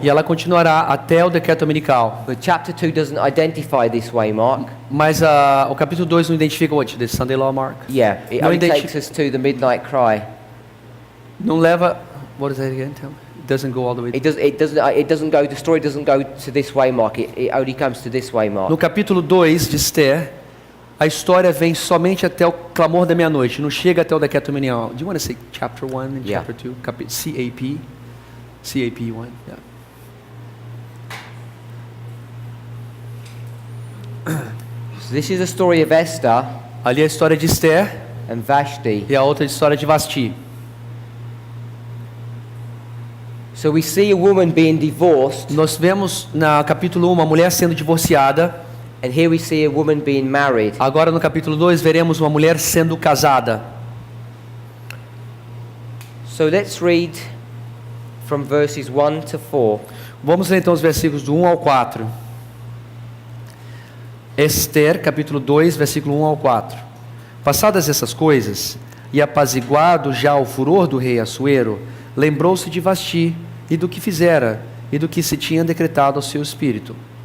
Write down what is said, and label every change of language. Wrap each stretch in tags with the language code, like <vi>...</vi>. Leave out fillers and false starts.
<pt>e ela continuará até o decreto dominical.</pt> <en>But chapter 2 doesn't identify this way mark.</en> <pt>Mas o capítulo 2 não identifica o</pt> <en>the Sunday Law Mark. Yeah, it</en> <pt>No</pt> <en>only identi- takes us to the midnight cry.</en> <pt>Não leva...</pt> <en>What is that again? Tell me. It doesn't go all the way... It doesn't go, the story doesn't go to this way mark. It only comes to this way mark.</en> <pt>No capítulo 2 de Esther, a história vem somente até o clamor da meia-noite, não chega até o decreto dominical.</pt> <en>Do you want to say chapter 1 and Yeah. chapter 2? CAP? CAP 1, yeah. So this is the story of Esther</en> <pt>Ali é a história de Esther</pt> <en>and Vashti.</en> <pt>e a outra história de Vasti.</pt> <en>So we see a woman being divorced,</en> <pt>Nós vemos no capítulo 1 uma mulher sendo divorciada.</pt> <en>and here we see a woman being married.</en> <pt>Agora no capítulo 2 veremos uma mulher sendo casada.</pt> <en>So let's read from verses 1 to 4.</en> <pt>Vamos ler então os versículos do 1 ao 4. Esther, capítulo 2, versículo 1 ao 4. Passadas essas coisas, e apaziguado já o furor do rei Assuero, lembrou-se de Vasti, e do que fizera, e do que se tinha decretado ao seu espírito.</pt>